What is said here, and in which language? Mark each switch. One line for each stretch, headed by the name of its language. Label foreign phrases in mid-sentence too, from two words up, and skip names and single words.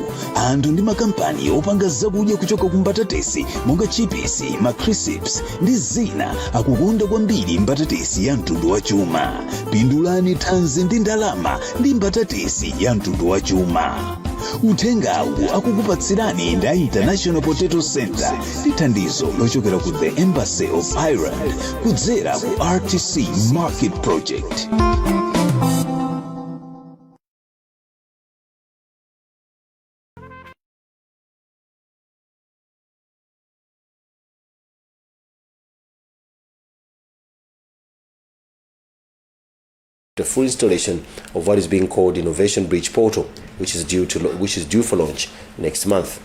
Nyanja: Anthu ndi makampani opanga zakudya kuchoka ku mbatatesi monga chipisi, macrisps ndi zina akukonda kwambiri mbatatesi ya mtundu wa chuma. Pindulani thanzi ndi ndalama ndi mbatatesi ya mtundu wa chuma. Uthengawu akukupatsirani nda International Potato Center ndi thandizo lochokera ku the Embassy of Ireland kudzera ku RTC Market Project.
English: The full installation of what is being called Innovation Bridge Portal, which is due for launch next month.